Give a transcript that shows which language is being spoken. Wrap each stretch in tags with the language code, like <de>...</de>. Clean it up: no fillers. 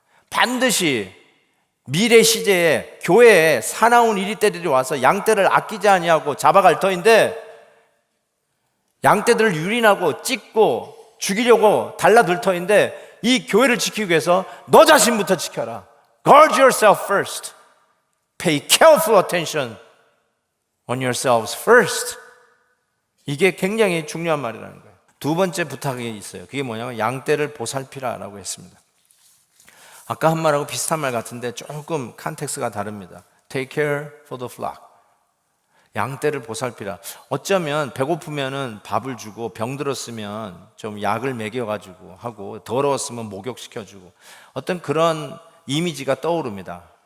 <ko>반드시 미래 시제에 교회에 사나운 이리떼들이 와서 양떼를 아끼지 아니하고 잡아갈 터인데 양떼들을 유린하고 찢고 죽이려고 달라들 터인데 이 교회를 지키기 위해서 너 자신부터 지켜라.</ko> <en>Guard yourself first. Pay careful attention on yourselves first.</en> <ko>이게 굉장히 중요한 말이라는 거예요. 두 번째 부탁이 있어요. 그게 뭐냐면 양떼를 보살피라라고 했습니다. 아까 한 말하고 비슷한 말 같은데 조금 컨텍스트가 다릅니다.</ko> <en>Take care for the flock.</en> <ko>양떼를 보살피라. 어쩌면 배고프면은 밥을 주고 병들었으면 좀 약을 먹여가지고 하고 더러웠으면 목욕시켜주고 어떤 그런 이미지가 떠오릅니다.</ko>